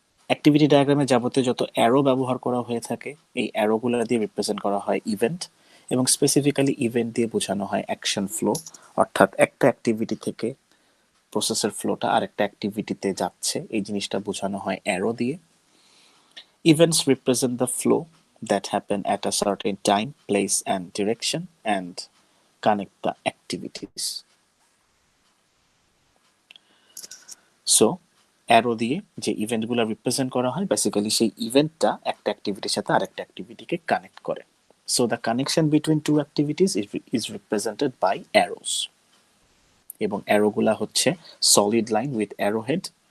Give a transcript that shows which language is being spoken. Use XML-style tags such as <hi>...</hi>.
<bn>Activity ডায়াগ্রামে যাবতীয় যত অ্যারো ব্যবহার করা হয়ে থাকে, এই অ্যারোগুলো দিয়ে রিপ্রেজেন্ট করা হয় ইভেন্ট, এবং স্পেসিফিক্যালি ইভেন্ট দিয়ে বোঝানো হয় অ্যাকশন ফ্লো, অর্থাৎ একটা অ্যাক্টিভিটি থেকে প্রসেসের ফ্লোটা আরেকটা অ্যাক্টিভিটিতে যাচ্ছে, এই জিনিসটা বোঝানো হয় অ্যারো দিয়ে।</bn> <en>Events represent the flow that happen at a certain time, place and direction and connect the activities. So</en> <bn>arrow দিয়ে যে ইভেন্টগুলো রিপ্রেজেন্ট করা হয়, বেসিক্যালি সেই ইভেন্টটা একটা অ্যাক্টিভিটির সাথে আরেকটা অ্যাক্টিভিটিকে কানেক্ট করে।</bn> <en>so the connection between two activities is represented by arrows,</en> <bn>এবং অ্যারোগুলা হচ্ছে solid line with arrow head.</bn>